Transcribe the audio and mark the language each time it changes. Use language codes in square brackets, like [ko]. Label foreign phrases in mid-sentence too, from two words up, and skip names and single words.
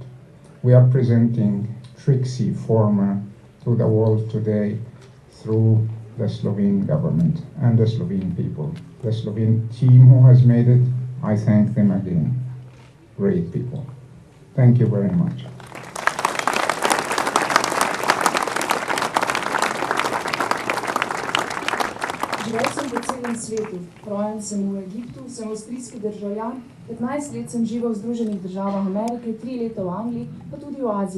[en] We are presenting Trixie Former to the world today through the Slovene government and the Slovene people. The Slovene team who has made it, I thank them again. Great people. Thank you very much. [sl] Živel sem po celem svetu. Rojen sem v Egiptu, sem avstrijski državljan, 15 let sem živel v Združenih državah Amerike, 3 leta v Angliji, pa tudi v Aziji.